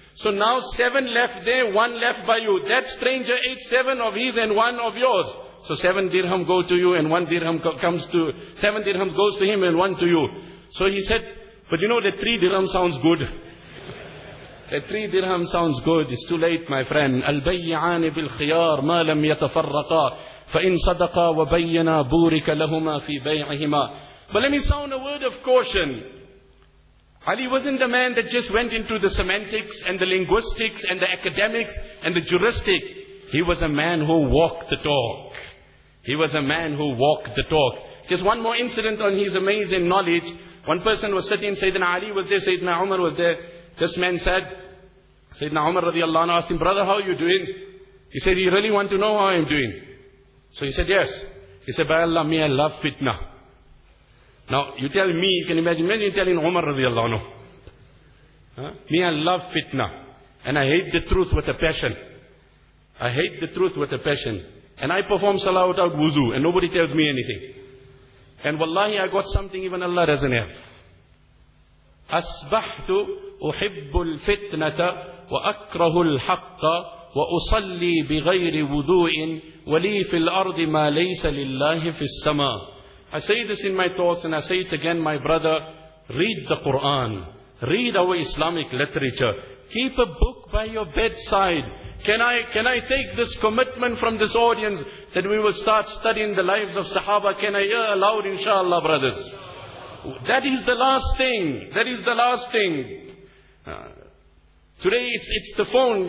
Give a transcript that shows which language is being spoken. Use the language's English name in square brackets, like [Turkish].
[English] So now 7 left there, 1 left by you. That stranger ate 7 of his and 1 of yours. So 7 dirham go to you and 1 dirham comes to, 7 dirhams goes to him and 1 to you. So he said, but you know that 3 dirham sounds good. A 3 dirham sounds good. It's too late, my friend. [Arabic] البيعان بالخيار ما لم يتفرقا فإن صدقا وبينا بورك لهما في بيعهما. [English] But let me sound a word of caution. Ali wasn't the man that just went into the semantics and the linguistics and the academics and the juristic. He was a man who walked the talk. He was a man who walked the talk. Just one more incident on his amazing knowledge. One person was sitting, Sayyidina Ali was there, Sayyidina Umar was there. This man said, Sayyidina Umar radiallahu anhu asked him, brother, how are you doing? He said, you really want to know how I'm doing? So he said, yes. He said, by Allah, me, I love fitna. Now, you tell me, you can imagine, many telling Umar radiallahu anhu. Me, I love fitna. And I hate the truth with a passion. I hate the truth with a passion. And I perform salah without wuzu, and nobody tells me anything. And wallahi, I got something even Allah doesn't have. [Arabic] أَصْبَحْتُ أُحِبُّ الْفِتْنَةَ وَأَكْرَهُ الْحَقَّ وَأُصَلِّي بِغَيْرِ وُذُوءٍ وَلِي فِي الْأَرْضِ مَا لَيْسَ لِلَّهِ فِي السَّمَاءِ. [English] I say this in my thoughts and I say it again, my brother. Read the Quran. Read our Islamic literature. Keep a book by your bedside. Can I take this commitment from this audience that we will start studying the lives of Sahaba? Can I hear aloud, inshallah, brothers? That is the last thing. That is the last thing. Today it's the phone.